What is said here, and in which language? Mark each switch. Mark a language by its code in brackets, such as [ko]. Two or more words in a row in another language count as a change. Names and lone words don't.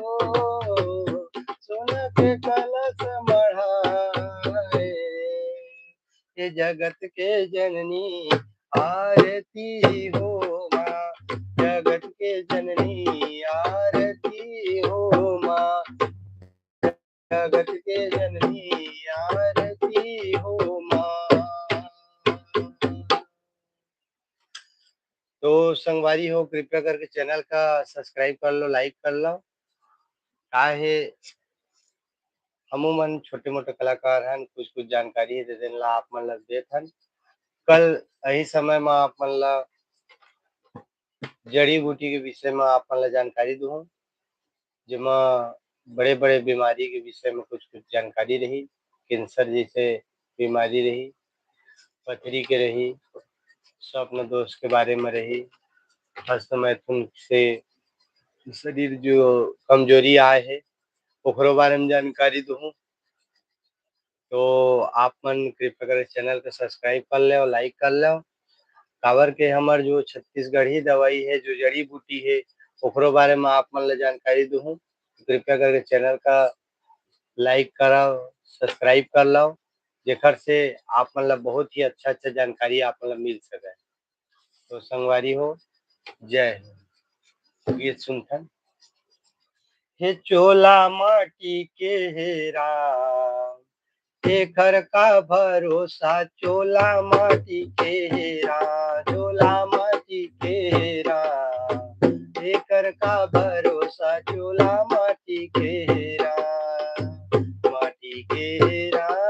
[hne] सोना के कलश मढ़ाए, ये जगत के जननी आरती हो माँ, जगत के जननी आरती हो माँ, जगत के जननी आरती हो माँ। तो संगवारी हो, कृपया करके चैनल का सब्सक्राइब कर लो, लाइक कर लो। का है हमू मन छोटे मोटे कलाकार हन, कुछ कुछ जानकारी दे देन ला आप मन ला देत हन। कल यही समय में आप मन ला जड़ी बूटी के विषय में आप मन ला जानकारी दूँ, जेमा बड़े बड़े बीमारी के विषय में कुछ कुछ जानकारी रही, कैंसर जैसे बीमारी रही, पथरी के रही, स्वप्न दोष के बारे में रही, हस्तमैथुन से शरीर जो कमजोरी आए है ओकरो बारे में जानकारी दूँ। तो आप मन कृपया करके चैनल को सब्सक्राइब कर ले और लाइक कर लो। काबर के हमर जो छत्तीसगढ़ी दवाई है, जो जड़ी बूटी है, ओकरो बारे में आप मन ला जानकारी दूँ। कृपया करके चैनल का लाइक कराओ, सब्सक्राइब कर लो, जेकर से आप मन ला बहुत ही अच्छा अच्छा जानकारी आप मन ला मिल सके। तो संगवारी हो, जय हो। गीत सुनथन। हे चोला माटी के हेरा, एकर का भरोसा, चोला माटी के हेरा, चोला माटी के हेरा, एकर का भरोसा, चोला माटी के हेरा, माटी के हेरा,